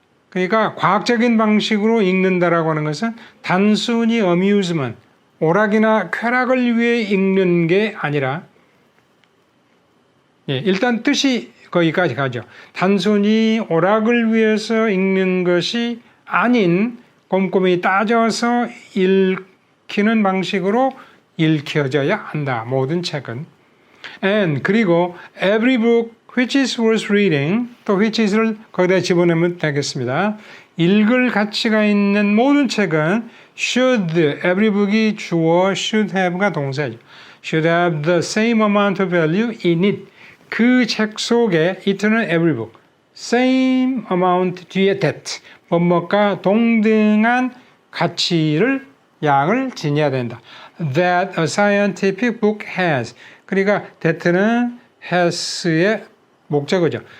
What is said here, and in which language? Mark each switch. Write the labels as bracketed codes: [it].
[ko] 그러니까 과학적인 방식으로 읽는다라고 하는 것은 단순히 amusement, 오락이나 쾌락을 위해 읽는 게 아니라 일단 뜻이 거기까지 가죠. 단순히 오락을 위해서 읽는 것이 아닌 꼼꼼히 따져서 읽히는 방식으로 읽혀져야 한다. 모든 책은. [en] And [ko] 그리고 [en] every book which is worth reading, [ko] 또 [en] which is를 [ko] 거기다 집어넣으면 되겠습니다. 읽을 가치가 있는 모든 책은 should, [en] every book [ko] 이 주어, should have가 동사죠. [en] should have the same amount of value in it. [ko] 그 책 속에 it는 every book, [en] same amount [ko] 뒤에 that, 뭐뭐가 동등한 가치를 양을 지녀야 된다. [en] That a scientific book has. [ko] 그러니까 that는 has의 목적어죠.